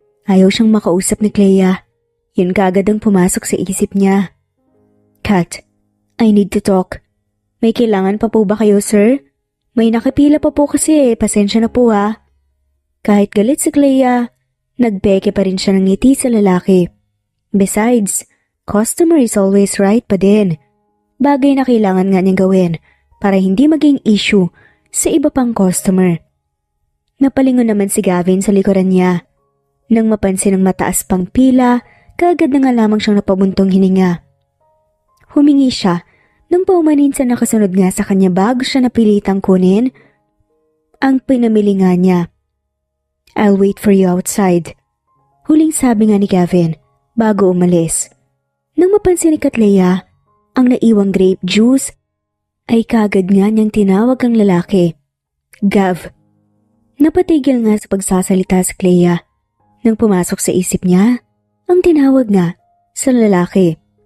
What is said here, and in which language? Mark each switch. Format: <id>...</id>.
<tl>Ayaw siyang makausap ni Clea. Yun kaagad ang pumasok sa isip niya. Kat,</tl> <en>I need to talk.</en> <tl>May kailangan pa po ba kayo, sir? May nakapila pa po kasi, pasensya na po ha. Kahit galit si Clea, nagpeke pa rin siya ng ngiti sa lalaki.</tl> <en>Besides, customer is always right</en> <tl>pa din. Bagay na kailangan nga niyang gawin para hindi maging issue sa iba pang customer. Napalingon naman si Gavin sa likuran niya. Nang mapansin ang mataas pang pila, kaagad na nga lamang siyang napabuntong hininga. Humingi siya nang paumanin sa nakasunod nga sa kanya bago siya napilitang kunin ang pinamili nga niya.</tl> <en>I'll wait for you outside.</en> <tl>Huling sabi nga ni Gavin bago umalis. Nang mapansin ni Clea ang naiwang grape juice, ay kaagad nga niyang tinawag ang lalaki. Gav. Napatigil nga sa pagsasalita si Clea. Nang pumasok sa isip niya, ang tinawag nga sa lalaki.</tl>